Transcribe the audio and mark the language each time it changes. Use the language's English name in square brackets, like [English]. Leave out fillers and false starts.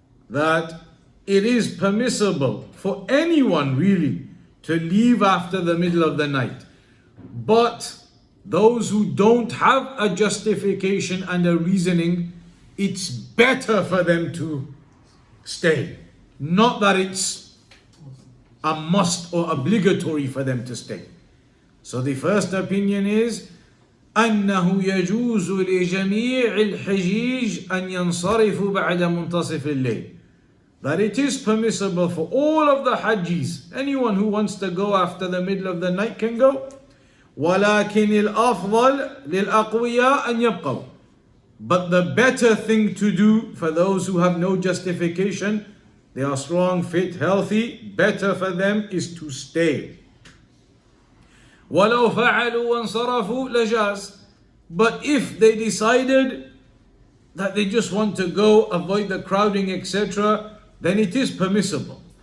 [English] That it is permissible for anyone really to leave after the middle of the night. But those who don't have a justification and a reasoning, it's better for them to stay. Not that it's a must or obligatory for them to stay. So the first opinion is [Arabic] أنه يجوز لجميع الحجيج أن ينصرفوا بعد منتصف الليل. [English] That it is permissible for all of the Hajjis, anyone who wants to go after the middle of the night can go. [Arabic] ولكن الأفضل للأقوياء أن يبقوا. [English] But the better thing to do for those who have no justification, they are strong, fit, healthy, better for them is to stay. [Arabic] وَلَوْ فَعَلُوا وَانْصَرَفُوا لَجَازٍ. [English] But if they decided that they just want to go, avoid the crowding, etc., then it is permissible.